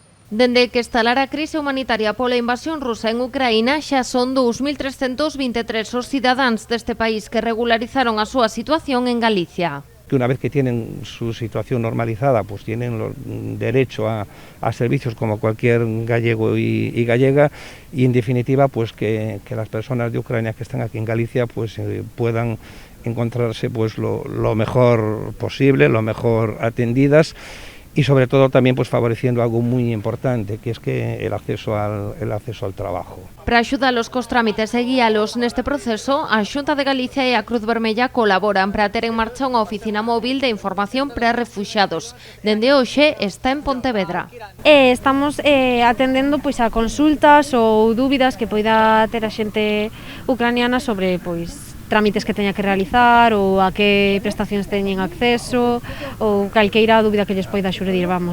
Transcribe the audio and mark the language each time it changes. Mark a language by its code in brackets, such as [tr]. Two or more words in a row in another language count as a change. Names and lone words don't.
[gl] Dende que estalara a crise humanitaria pola invasión rusa en Ucraína, xa son 2.323 os cidadáns deste país que regularizaron a súa situación en Galicia. [es] Que una vez que tienen su situación normalizada, pues tienen derecho a servicios como cualquier gallego y gallega, y en definitiva pues que las personas de Ucrania que están aquí en Galicia pues puedan encontrarse pues lo mejor posible, lo mejor atendidas, y sobre todo también pues favoreciendo algo muy importante, que es que el acceso al trabajo. [gl] Para axudalos cos trámites e guíalos neste proceso, a Xunta de Galicia e a Cruz Vermella colaboran para ter en marcha unha oficina móvil de información para refuxiados. Dende hoxe está en Pontevedra. Estamos atendendo pois a consultas ou dúbidas que poida ter a xente ucraniana sobre pois trámites que teña que realizar ou a que prestacións teñen acceso ou calqueira dúbida que lles poida xurdir, vamos.